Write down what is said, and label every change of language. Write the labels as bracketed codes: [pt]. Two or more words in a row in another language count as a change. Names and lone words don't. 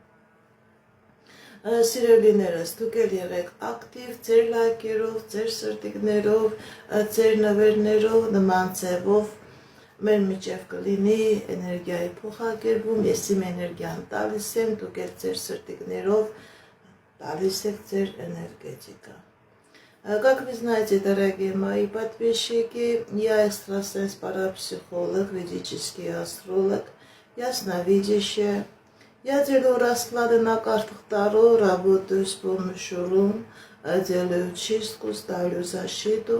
[hy] Սիրելիներս, դուք էլ եղեք ակտիվ ձեր լայքերով, ձեր սրտիկներով, ձեր նվերներով, նման ձևով մեր միջև կլինի էներգիայի փոխակերպում, ես իմ էներգիան տալիս եմ, դուք էլ ձեր сртикներով տալիս եք ձեր энергетика. [ru] Как вы знаете, дорогие мои подписчики, я экстрасенс, парапсихолог, ведический астролог, ясновидящая. Я делаю расклады на картах Таро, работаю с помощью рун, делаю чистку, ставлю защиту.